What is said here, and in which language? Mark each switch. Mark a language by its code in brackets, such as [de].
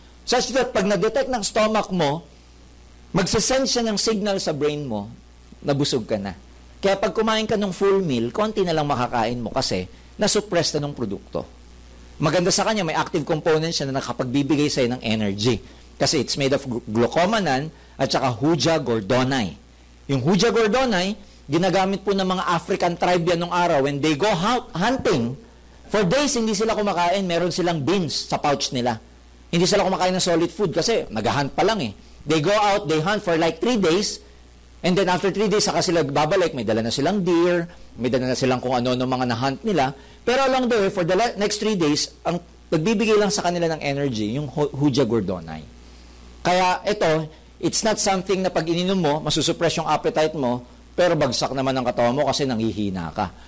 [tl] Such that pag na-detect ng stomach mo, magsasend siya ng signal sa brain mo, nabusog ka na. Kaya pag kumain ka ng full meal, konti na lang makakain mo kasi na-suppress na ng produkto. Maganda sa kanya, may active component siya na nakapagbibigay sa'yo ng energy. [en] Kasi it's made of glucomannan at saka Huja gordonii. [tl] Yung Huja gordonii, ginagamit po ng mga African tribe yan nung araw. [en] When they go hunting, for days [tl] hindi sila kumakain, meron silang beans sa pouch nila. Hindi sila kumakain ng solid food kasi nag-hunt pa lang eh. [en] They go out, they hunt for like 3 days, and then after 3 days, [tl] saka sila babalik. May dala na silang deer, may dala na silang kung ano mga na-hunt nila. Pero along the way, for the next 3 days, ang nagbibigay lang sa kanila ng energy, yung Huja gordonii. Kaya ito, [en] it's not something [tl] na pag ininom mo, masusuppress yung appetite mo, pero bagsak naman ang katawan mo kasi nanghihina ka.